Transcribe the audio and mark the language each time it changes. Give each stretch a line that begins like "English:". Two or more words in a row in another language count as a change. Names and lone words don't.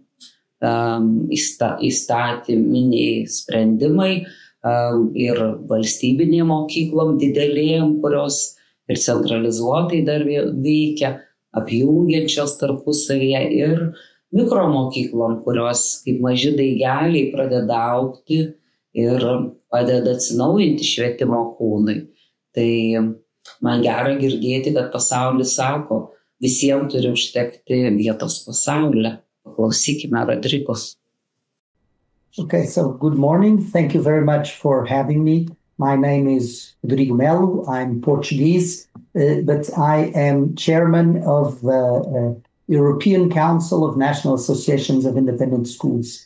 Lithuanian: įstatyminiai sprendimai ir valstybinėm mokyklom didelėm, kurios ir centralizuotai dar veikia, apjungiančios tarpusavyje, ir mikromokyklom, kurios kaip maži daigeliai pradeda augti ir padeda atsinaujinti švietimo kūnui. Tai man gera girdėti, kad pasaulis sako, visiems turi užtekti vietos pasaulyje. Paklausykime Rodrigos.
English: Okay, so good morning. Thank you very much for having me. My name is Rodrigo Melo. I'm Portuguese, but I am chairman of the European Council of National Associations of Independent Schools.